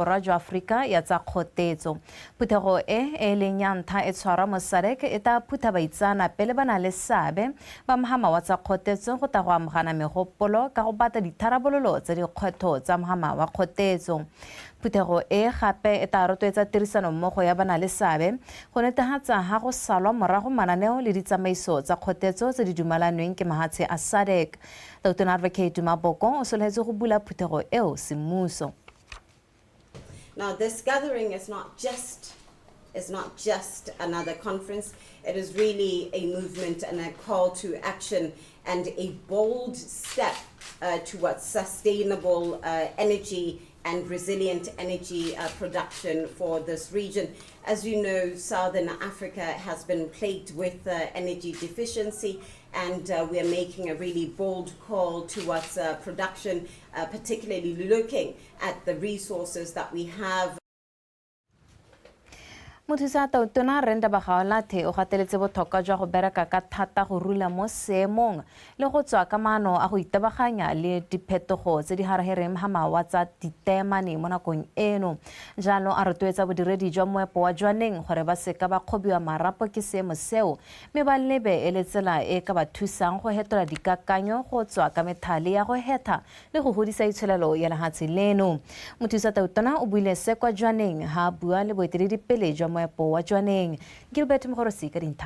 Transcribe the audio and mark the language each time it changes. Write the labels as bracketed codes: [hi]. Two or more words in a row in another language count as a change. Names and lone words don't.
[tn] borwa jwa Afrika ya tsa kgotetso phuthego e leng ya ntlha e tshwarwa mo SADC e ta phutha baitsana pele ba na le seabe ba mohama wa tsa kgotetso go ta go amogana megopolo ka go batla ditharabololo tsa dikgwetho tsa mohama wa kgotetso phuthego e gape e ta rotloetsa tirisano mmogo ya bana le seabe go netefatsa ha go salwa morago mananeo le ditsamaiso tsa kgotetso tse di dumalanweng ke mahatshe a SADC Dr. Advocate Maboko o soletse go bula phuthego eo semmuso. [en] Now this gathering is not just another conference. It is really a movement and a call to action and a bold step towards sustainable energy and resilient energy production for this region. As you know, Southern Africa has been plagued with energy deficiency, and we are making a really bold call towards production, particularly looking at the resources that we have. [tn] Mothusa Tona Renda Bagaolathe o gateletse botlhokwa jwa go bereka ka thata go rula mo seemong le go tswa ka maano a go itabaganya le diphetogo tse di harahereng hamawa tsa ditemane mo nakong eno jalo a rotloetsa bodiredi jwa moepo wa jwaneng gore ba seka ba kgobiwa marapo ke seemo seo mme ba lebe e le tsela e ka ba thusang go hetola dikakanyo go tswa ka methale ya go hetha le go godisa itsholelo ya lehatshe leno Mothusa Tona o buile se kwa jwaneng ha bua le boeteledipele jwa moepo wa jwaneng Gilbert Mogorosi ka dintlha